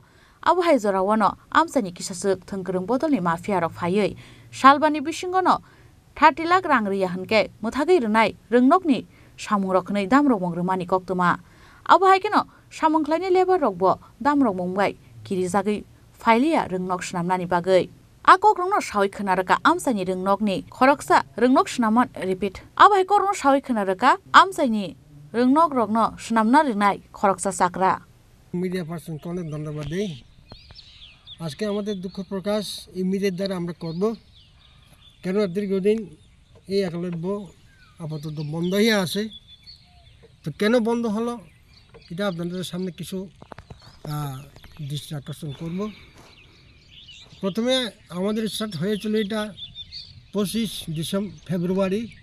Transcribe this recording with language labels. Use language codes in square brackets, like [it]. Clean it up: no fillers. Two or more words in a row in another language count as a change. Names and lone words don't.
[trp] abo hai jorawano amsani kisasuk thongkrung bodolni mafia rok phaiui salbani bisingono 30 lakh rang riya hanke muthagi renai rengnokni samung rokhnai damrok mongrumani koktoma abo haikino samung khlaini labor rokbo damrok mongbai kirijagui Failia rengnok snamnani bagai akok rongno sawi khnaraka amsani rengnokni khoroksa rengnok snaman repeat abo haikok rongno sawi khnaraka amsani rengnok rokno snamna renai khoroksa sakra [en] media person [bn] অনেক ধন্যবাদ দেই আজকে আমাদের দুঃখ প্রকাশ এই মিডিয়ার দ্বারা আমরা করব কেন দীর্ঘদিন এই একলব্য আপাতত বন্ধ হয়ে আছে তো কেন বন্ধ হলো এটা আপনাদের সামনে কিছু দৃষ্টি আকর্ষণ করব প্রথমে আমাদের স্টার্ট হয়েছিল এটা 25 ফেব্রুয়ারি